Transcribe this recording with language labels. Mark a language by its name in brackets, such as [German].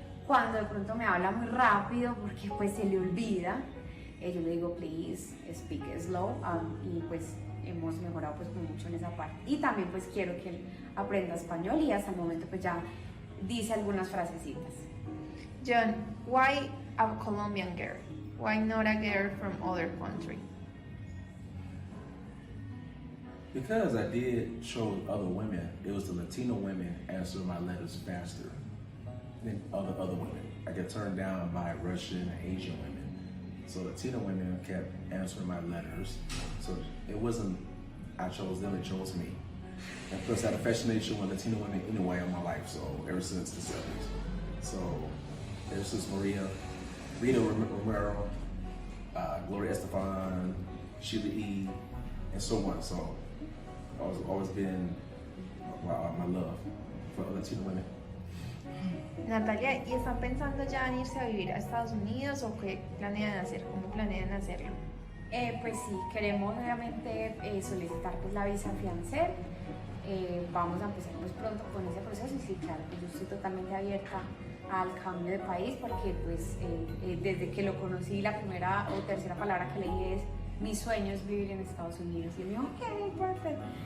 [Spanish] Cuando de pronto me habla muy rápido porque pues se le olvida, yo le digo [English] please speak slow, [Spanish] y pues hemos mejorado pues mucho en esa parte. Y también pues quiero que él aprenda español y hasta el momento pues ya dice algunas frasecitas. [English] John, why a Colombian girl? Why not a girl from other country? Because I did show other women, it was the Latino women answer my letters faster than other women. I get turned down by Russian and Asian women. So Latino women kept answering my letters. So it wasn't I chose them, they chose me. And plus I had a fascination with Latino women anyway in my life, so ever since the 70s. So ever since Rita Romero, Gloria Estefan, Sheila E., and so on. So I've always been my love for Latino women. [Spanish] Natalia, ¿y están pensando ya en irse a vivir a Estados Unidos o qué planean hacer? ¿Cómo planean hacerlo? Pues sí, queremos obviamente solicitar pues la visa fiancé. Vamos a empezar pues pronto con ese proceso y sí, claro, pues yo estoy totalmente abierta al cambio de país porque pues desde que lo conocí la primera o tercera palabra que leí es mi sueño es vivir en Estados Unidos y me dijo ok, perfecto.